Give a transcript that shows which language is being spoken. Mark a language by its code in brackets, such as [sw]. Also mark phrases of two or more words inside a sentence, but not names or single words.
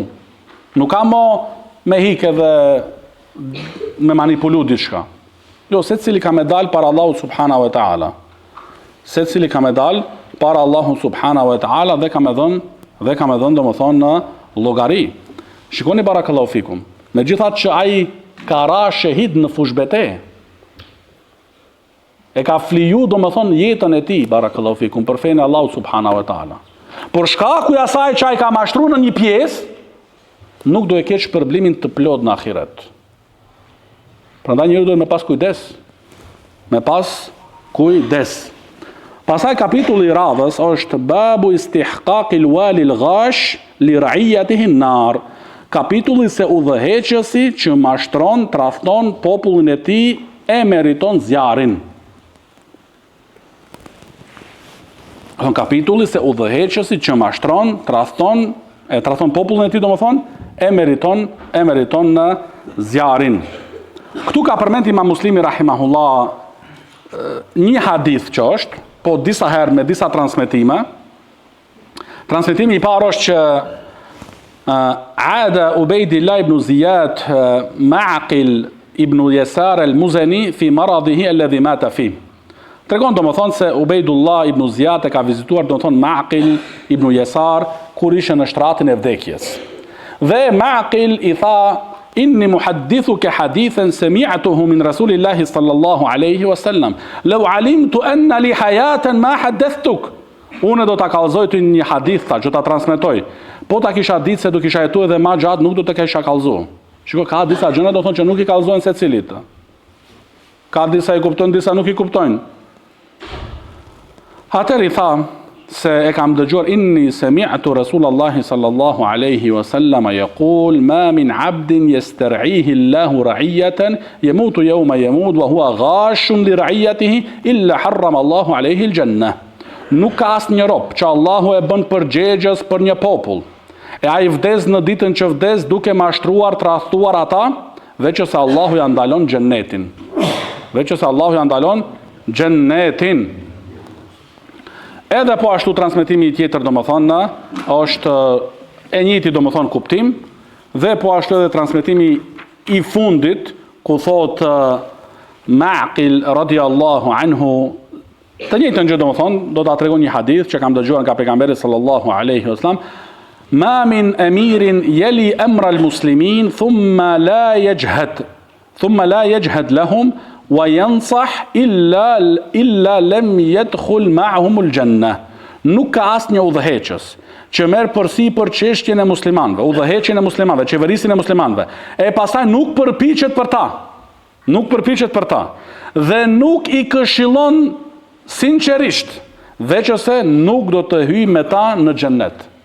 [sq] Nuk ka me hikë dhe me manipulu diçka. Jo, secili ka me dal para Allahu [ar] سبحانه وتعالى. [sq] Secili ka me dal para Allahu [ar] سبحانه وتعالى [sq] dhe ka me dhënë domethënë në llogari. Shikoni [ar] بارك الله فيكم. [sq] Megjithatë që ai ka ra shahid në fushbete, e ka fliju domethënë jetën e tij [ar] بارك الله فيكم [sq] për fenë Allahu [ar] سبحانه وتعالى. [sq] Por shkaku i asaj që ai ka mashtruar në një pjesë, nuk do e ketë shpërblimin të plot në ahiret. Prandaj njeriu duhet me pas kujdes. Pastaj kapitulli i radhës është [ar] باب استحقاق الوالي الغاش لرعيته النار. [sq] Kapitulli se udhëheqësi që mashtron, tradhton popullin e tij e meriton zjarrin. Kapitulli se udhëheqësi që mashtron, tradhton popullin e tij, domethënë e meriton në zjarrin. Këtu ka përmend Imam Muslimi rahimahullah një hadith që është, po disa herë me disa transmetime. Transmetimi i parë është që [ar] عاد عبيد الله بن زياد معقل بن يسار المزني في مرضه الذي مات في. [sq] Tregon domethënë se Ubejdullah ibn Ziyad e ka vizituar domethënë Ma'qil ibn Yasar kur ishte në shtratin e vdekjes. Dhe Ma'qil i tha: [ar] إني محدثك حديثا سمعته من رسول الله صلى الله عليه وسلم. لو علمت أن لي حياة ما حدثتك. [sq] Unë do ta kallëzoj ty një hadith, që ta transmetoj. Po ta kisha ditë se do kisha jetuar edhe më gjatë, nuk do të kisha kallëzuar. Shiko, ka disa gjëra do thonë që nuk i kallëzojnë secilit. Ka disa i kuptojnë, disa nuk i kuptojnë. Atëri tha se e kam dëgjuar [ar] إني سمعت رسول الله صلى الله عليه وسلم يقول ما من عبد يسترعيه الله رعية يموت يوم يموت وهو غاش لرعيته إلا حرم الله عليه الجنة. [sq] Nuk ka asnjë rob që Allahu e bën përgjegjës për një popull. E ai vdes në ditën që vdes duke mashtruar, tradhtuar ata, veç se Allahu ja ndalon xhennetin. Veç se Allahu ja ndalon xhennetin. Edhe po ashtu transmetimi tjetër domethënë është e njëjti domethënë kuptim, dhe po ashtu edhe transmetimi i fundit ku thot Ma'qil [ar] رضي الله عنه [sq] të njëjtën gjë domethënë, do ta tregon një hadith që kam dëgjuar nga pejgamberi [ar] صلى الله عليه وسلم: ما من أمير يلي أمر المسلمين ثم لا يجهد لهم وينصح إلا لم يدخل معهم الجنة. [sq] Nuk ka asnjë udhëheqës që merr përsipër çështjen e muslimanëve, udhëheqjen e muslimanëve, qeverisin e muslimanëve, e pastaj nuk përpiqet për ta, dhe nuk i këshillon sinqerisht, veç ose nuk do të hyjë me ta në xhennet.